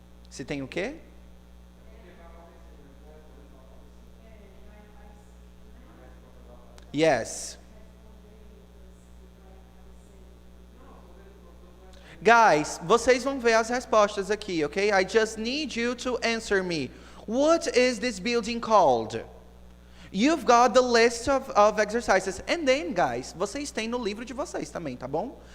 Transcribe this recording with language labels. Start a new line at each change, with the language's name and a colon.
Portuguese: Se tem o quê?
English: Yes.
Portuguese: Guys, vocês vão ver as respostas aqui, okay?
English: I just need you to answer me. What is this building called? You've got the list of exercises. And then, guys,
Portuguese: vocês têm no livro de vocês também, tá bom?